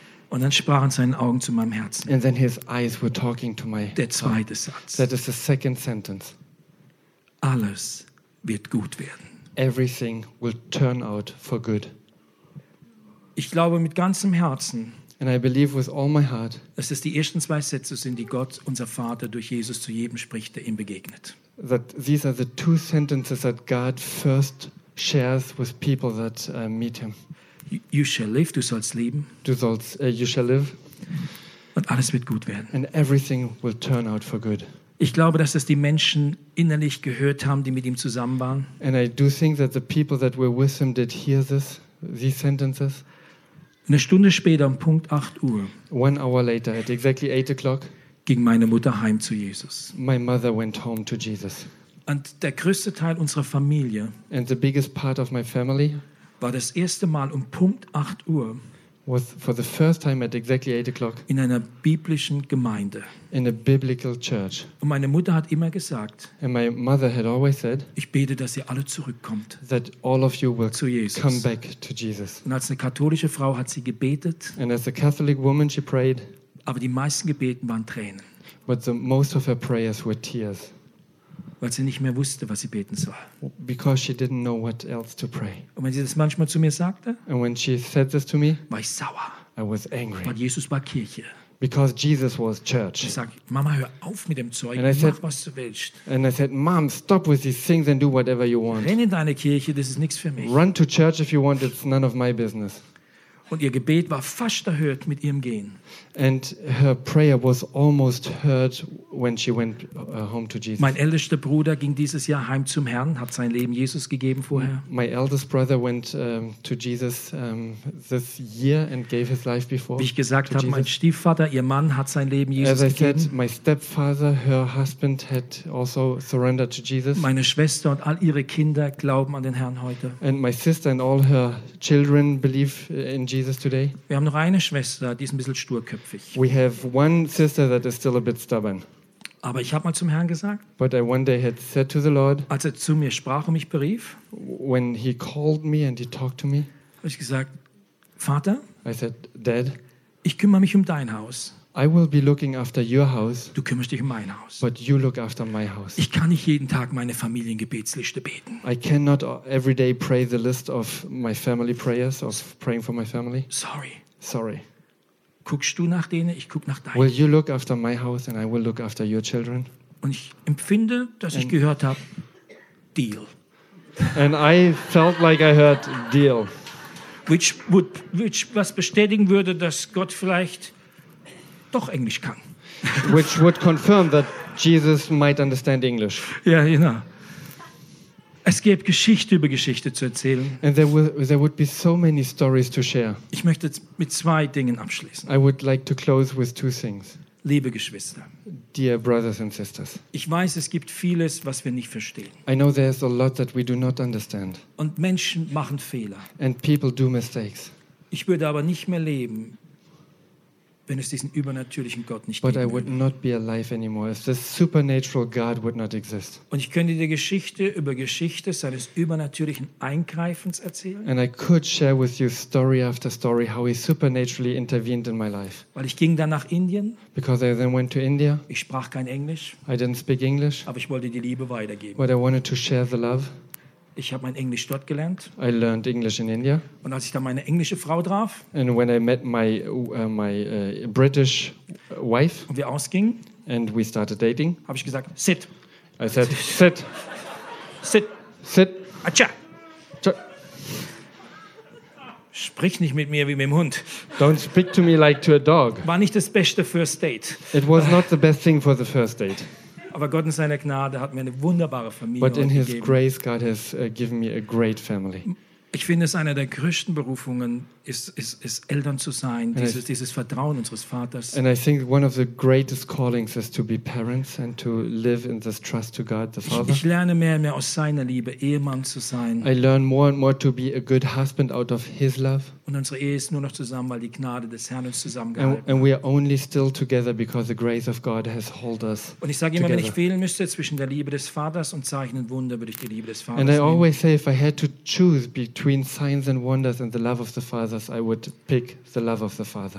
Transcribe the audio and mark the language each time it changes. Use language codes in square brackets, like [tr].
[de] Und dann sprachen seine Augen zu meinem Herzen. [en] And then his eyes were talking to my [de] Der zweite Satz. [en] That is the second sentence. [de] Alles wird gut werden. [en] Everything will turn out for good. [de] Ich glaube mit ganzem Herzen. [en] And I believe with all my heart. [de] Es ist die ersten zwei Sätze sind, die Gott, unser Vater, durch Jesus zu jedem spricht, der ihm begegnet. [en] That these are the two sentences that God first shares with people that meet him. You shall live, [de] du sollst leben. [en] You shall live. [de] Und alles wird gut werden. [en] And everything will turn out for good. [de] Ich glaube, dass das die Menschen innerlich gehört haben, die mit ihm zusammen waren. [en] And I do think that the people that were with him did hear this, these sentences. [de] Eine Stunde später, um Punkt 8 Uhr. [en] 1 hour later, at exactly 8 o'clock. [de] Ging meine Mutter heim zu Jesus. [en] My mother went home to Jesus. [de] Und der größte Teil unserer Familie. [en] And the biggest part of my family. [de] War das erste Mal um Punkt 8 Uhr. [en] Was for the first time at exactly 8 o'clock. [de] In einer biblischen Gemeinde. [en] In a biblical church. [de] Und meine Mutter hat immer gesagt. [en] And my mother had always said. [de] Ich bete, dass ihr alle zurückkommt. [en] That all of you will [de] zu Jesus. [en] Come back to Jesus. [de] Und als eine katholische Frau hat sie gebetet. [en] And as a Catholic woman she prayed. [de] Aber die meisten Gebeten waren Tränen. [en] But the most of her prayers were tears. [de] Weil sie nicht mehr wusste, was sie beten soll. [en] Because she didn't know what else to pray. [de] Und wenn sie das manchmal zu mir sagte, [en] and when she said this to me, [de] war ich sauer. [en] I was angry. [de] Weil Jesus war Kirche. [en] Because Jesus was church. [de] Ich sag, Mama, hör auf mit dem Zeug. [en] And I said, [de] mach, was du willst. [en] And I said, Mom, stop with these things and do whatever you want. [de] Renn in deine Kirche, das ist nichts für mich. [en] Run to church if you want, it's none of my business. [de] Und ihr Gebet war fast erhört mit ihrem Gehen. [en] And her prayer was almost heard when she went home to Jesus. [de] Mein ältester Bruder ging dieses Jahr heim zum Herrn, hat sein Leben Jesus gegeben vorher. [en] My eldest brother went to Jesus this year and gave his life before. [de] Wie ich gesagt habe, mein Stiefvater, ihr Mann, hat sein Leben Jesus gegeben. [en] As I said, my stepfather, her husband, had also surrendered to Jesus. [de] Meine Schwester und all ihre Kinder glauben an den Herrn heute. [en] And my sister and all her children believe in Jesus today. [de] Wir haben noch eine Schwester, die ist ein bisschen stur. [en] We have one sister that is still a bit stubborn. [de] Aber ich habe mal zum Herrn gesagt. [en] But I one day had said to the Lord. [de] Als er zu mir sprach und mich berief. [en] When he called me and he talked to me. [de] Habe ich gesagt, Vater. [en] I said, Dad. [de] Ich kümmere mich um dein Haus. [en] I will be looking after your house. [de] Du kümmerst dich um mein Haus. [en] But you look after my house. [de] Ich kann nicht jeden Tag meine Familiengebetsliste beten. [en] I cannot every day pray the list of my family prayers of praying for my family. Sorry. Sorry. [de] Guckst du nach denen, ich guck nach deinen. [en] Will you look after my house and I will look after your children? [de] Und ich empfinde, dass ich gehört habe, Deal. [en] And I felt like I heard Deal. Which [de] was bestätigen würde, dass Gott vielleicht doch Englisch kann. [en] Which would confirm that Jesus might understand English. [de] Ja, yeah, genau. Es gäbe Geschichte über Geschichte zu erzählen. [en] And there would be so many stories to share. [de] Ich möchte jetzt mit zwei Dingen abschließen. [en] I would like to close with two things. [de] Liebe Geschwister, [en] dear brothers and sisters, [de] ich weiß, es gibt vieles, was wir nicht verstehen. [en] I know there's a lot that we do not understand. [de] Und Menschen machen Fehler. [en] And people do mistakes. [de] Ich würde aber nicht mehr leben, wenn es diesen übernatürlichen Gott nicht [en] gäbe. But I would not be alive anymore if this supernatural God would not exist. [de] Und ich könnte dir Geschichte über Geschichte seines übernatürlichen Eingreifens erzählen. [en] And I could share with you story after story how he supernaturally intervened in my life. [de] Weil ich ging dann nach Indien. [en] Because I then went to India. [de] Ich sprach kein Englisch. [en] I didn't speak English. [de] Aber ich wollte die Liebe weitergeben. [en] But I wanted to share the love. [de] Ich habe mein Englisch dort gelernt. [en] I learned English in India. [de] Und als ich dann meine englische Frau traf. [en] And when I met my British wife. [de] Und wir ausgingen. [en] And we started dating. [de] Habe ich gesagt, sit. [en] I said, sit. Sit. Sit. Acha. [de] Sprich nicht mit mir wie mit dem Hund. [en] Don't speak to me like to a dog. [de] War nicht das beste [en] First Date. It was not the best thing for the first date. [de] Aber Gott in seiner Gnade hat mir eine wunderbare Familie [en] gegeben. But in his grace God has given me a great family. [de] Ich finde es eine der größten Berufungen ist Eltern zu sein, dieses Vertrauen unseres Vaters. [en] And I think one of the greatest callings is to be parents and to live in this trust to God the Father. [de] Ich lerne mehr und mehr aus seiner Liebe Ehemann zu sein. [en] I learn more and more to be a good husband out of his love. [de] Und unsere Ehe ist nur noch zusammen, weil die Gnade des Herrn uns zusammengehalten hat. [en] And we are only still together because the grace of God has held us. [de] Und ich sage immer, wenn ich wählen müsste zwischen der Liebe des Vaters und Zeichen und Wunder, würde ich die Liebe des Vaters [en] nehmen. And I always say, if I had to choose between signs and wonders and the love of the Father, I would pick the love of the Father.